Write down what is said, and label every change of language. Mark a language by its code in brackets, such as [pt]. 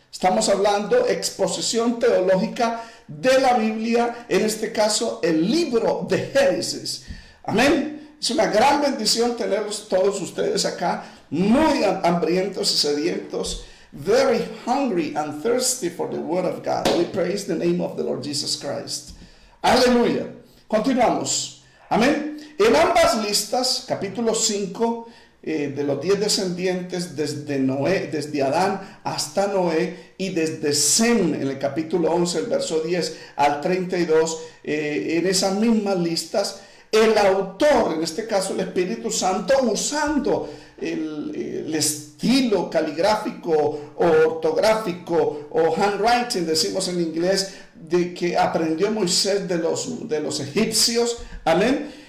[es] Estamos hablando exposición teológica de la Biblia, en este caso el libro de Génesis. Amén. Es una gran bendición tenerlos todos ustedes acá, muy hambrientos y sedientos, [en] very hungry and thirsty for the word of God. We praise the name of the Lord Jesus Christ. [es] Aleluya. Continuamos. Amén. En ambas listas, capítulo 5, de los 10 descendientes desde Noé, desde Adán hasta Noé, y desde Sem en el capítulo 11, el verso 10 al 32, en esas mismas listas, el autor, en este caso el Espíritu Santo, usando el estilo caligráfico o ortográfico o handwriting, decimos en inglés, de que aprendió Moisés de los egipcios. Amén.